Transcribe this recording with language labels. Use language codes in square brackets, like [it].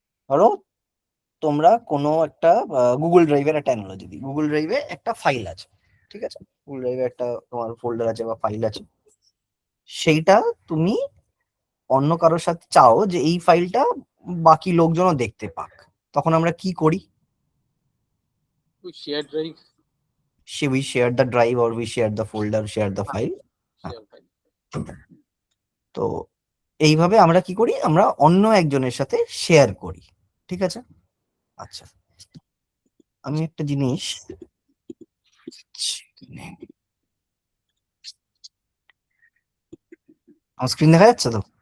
[bn] ধরো তোমরা কোনো একটা গুগল ড্রাইভের একটা অ্যানালজি দিই। গুগল ড্রাইভে একটা ফাইল আছে, ঠিক আছে? গুগল ড্রাইভে একটা তোমার ফোল্ডার আছে বা ফাইল আছে, সেইটা তুমি অন্য কারোর সাথে চাও যে এই ফাইলটা বাকি লোকজনও দেখতে পাক, তখন আমরা কি করি? [en] We share drive. We share the drive or we share the folder, share the file. Share file. [bn] তো এইভাবে আমরা কি করি? আমরা অন্য একজনের সাথে শেয়ার করি, ঠিক আছে? আচ্ছা, আমি একটা জিনিস, আমার স্ক্রিন দেখা যাচ্ছে তো?